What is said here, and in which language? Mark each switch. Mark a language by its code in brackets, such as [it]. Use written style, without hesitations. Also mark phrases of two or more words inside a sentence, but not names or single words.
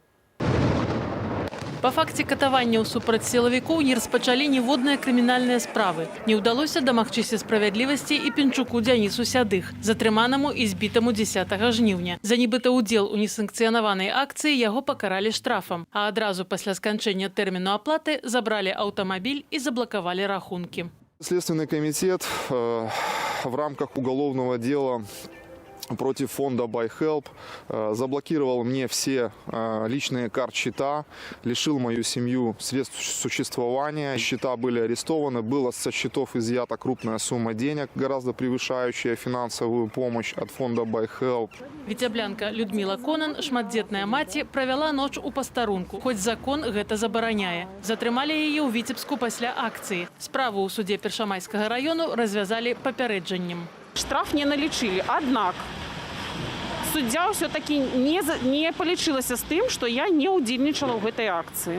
[be] Па факце катаванняў супраць сілавікоў не распачалі ніводныя крымінальныя справы. Не ўдалося дамагчыся справядлівасці і Пінчуку Дзянісу Сядых, затрыманаму і збітаму 10 жніўня. За нібыта ўдзел у несанкцыянаванай акцыі яго пакаралі штрафам, а адразу пасля сканчэння тэрміну аплаты забралі аўтамабіль і заблакавалі рахункі. [ru] Следственный комитет в рамках уголовного дела против фонда BuyHelp, заблокировал мне все личные карт-счета, лишил мою семью средств существования. Счета были арестованы, была со счетов изъята крупная сумма денег, гораздо превышающая финансовую помощь от фонда BuyHelp. [be] Віцяблянка Людмила Конан, шматдзетная маці, правяла ноч у пастарунку, хоць закон гэта забараняе. Затрымалі яе ў Віцебску пасля акцыі. Справу ў суде Першамайскага раёну развязалі папярэджаннем. Штраф не налічылі, аднак суддзя ўсё-такі не палічылася з тым, што я не ўдзельнічала ў гэтай акцыі.